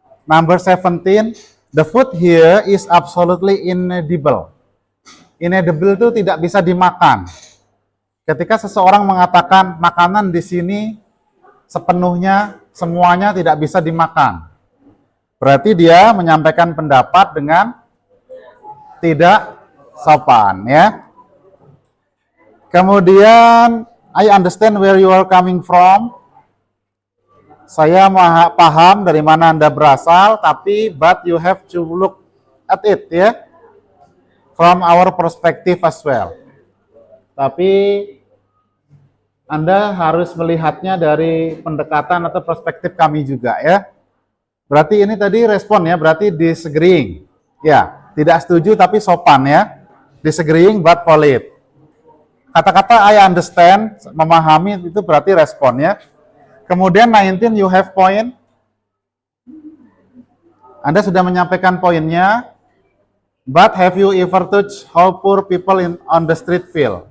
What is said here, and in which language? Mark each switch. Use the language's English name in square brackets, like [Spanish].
[English] Number 17, the food here is absolutely inedible. [Indonesian] Inedible itu tidak bisa dimakan. Ketika seseorang mengatakan makanan di sini sepenuhnya, semuanya tidak bisa dimakan, berarti dia menyampaikan pendapat dengan tidak sopan, ya. [English] Kemudian, I understand where you are coming from. [Indonesian] Saya paham dari mana Anda berasal, tapi [English] but you have to look at it, ya, from our perspective as well. [Indonesian] Tapi Anda harus melihatnya dari pendekatan atau perspektif kami juga, ya. Berarti ini tadi respon, ya, berarti disagreeing. Ya, tidak setuju tapi sopan, ya. [English] Disagreeing but polite. [Indonesian] Kata-kata I understand, memahami, itu berarti respon, ya. [English] Kemudian 19, you have point. [Indonesian] Anda sudah menyampaikan poinnya. [English] But have you ever touched how poor people on the street feel?